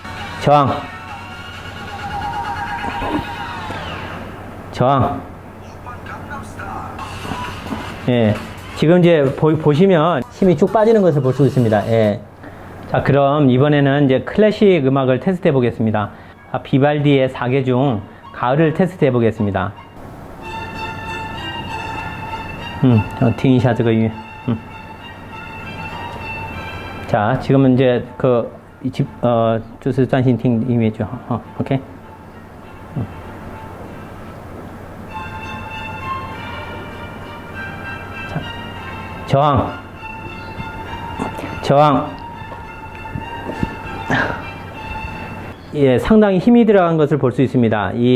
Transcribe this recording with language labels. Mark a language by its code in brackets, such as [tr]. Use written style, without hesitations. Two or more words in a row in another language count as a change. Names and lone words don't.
[ko] 저항. 예. 지금 이제 보시면 힘이 쭉 빠지는 것을 볼 수 있습니다. 예. 자, 그럼 이번에는 이제 클래식 음악을 테스트 해 보겠습니다. 비발디의 4개 중 가을을 테스트 해 보겠습니다. [zh] 听一下这个音乐. [ko] 자, 지금은 이제 [zh] 就是专心听音乐就好. [ko] OK. 자, 저항. 예, 상당히 힘이 들어간 것을 볼 수 있습니다.